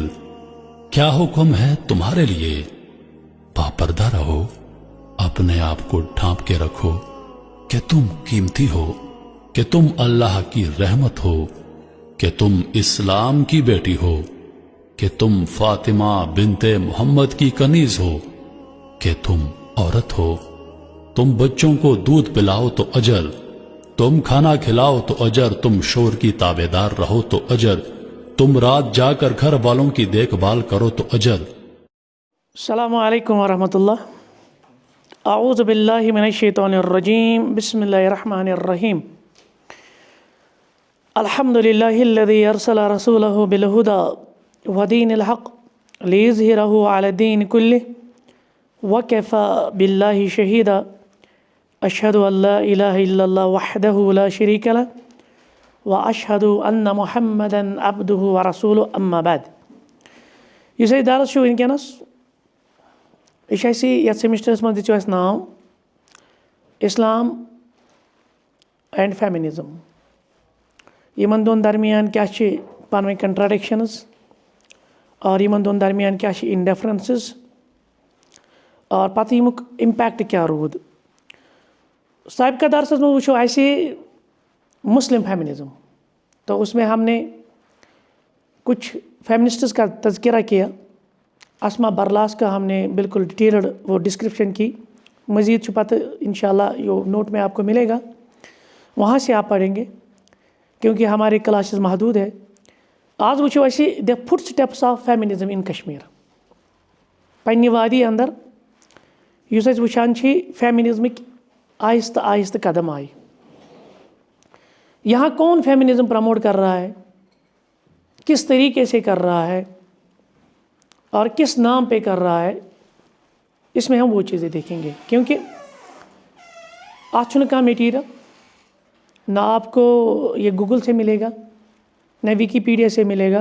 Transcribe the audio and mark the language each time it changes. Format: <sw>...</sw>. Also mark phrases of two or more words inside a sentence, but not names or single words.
<hi>क्या हुक्म है तुम्हारे लिए? बापर्दा रहो, अपने आप को ढांप के रखो कि तुम कीमती हो, कि तुम अल्लाह की रहमत हो, कि तुम इस्लाम की बेटी हो, कि तुम फातिमा बिनते मोहम्मद की कनीज हो, कि तुम औरत हो। तुम बच्चों को दूध पिलाओ तो अजर, तुम खाना खिलाओ तो अजर, तुम शोर की ताबेदार रहो तो अजर, तुम रात जाकर घर वालों की देखभाल करो तो अजर।</hi> <ar>السلام عليكم ورحمة الله. أعوذ بالله من الشيطان الرجيم. بسم الله الرحمن الرحيم. الحمد لله الذي أرسل رسوله بالهدى ودين الحق ليظهره على الدين كله وكفى بالله شهيدا. أشهد أن لا إله إلا الله وحده لا شريك له وأشهد أن محمدا عبده ورسوله أما بعد.</ar> <ks>युस अस दरस छु वनकस, यह सेमिस्टरस मज दिचु अस नाव इस्लाम एंड फेमिनिज्म। यमन दोन दरमियान क्या पानवे कंट्राडिक्शंस और यमन दोन दरमियान क्या इंडिफरेंसेस और पत यमुक इम्पैक्ट क्या रूद।</ks> <hi>साबिका दरस में वो ऐसे</hi> <en>Muslim feminism,</en> <hi>तो उसमें हमने कुछ फेमिनिस्ट्स का तज़किरा किया। अस्मा बरलास का हमने बिल्कुल डिटेल्ड वो डिस्क्रिप्शन की। मज़ीद पत इंशाल्लाह यो नोट में आपको मिलेगा, वहाँ से आप पढ़ेंगे क्योंकि हमारे क्लासेस महदूद है। आज वो ऐसे</hi> <en>the foot steps of feminism in Kashmir.</en> <ks>पन्नी वादी अंदर युस वुचान फेमिनिज्मिक आहिस्ता आहिस्ता कदम आए।</ks> <hi>यहाँ कौन फेमिनिज्म प्रमोट कर रहा है, किस तरीके से कर रहा है और किस नाम पे कर रहा है, इसमें हम वो चीज़ें देखेंगे। क्योंकि आज का मटीरियल ना आपको ये गूगल से मिलेगा, ना विकीपीडिया से मिलेगा।</hi>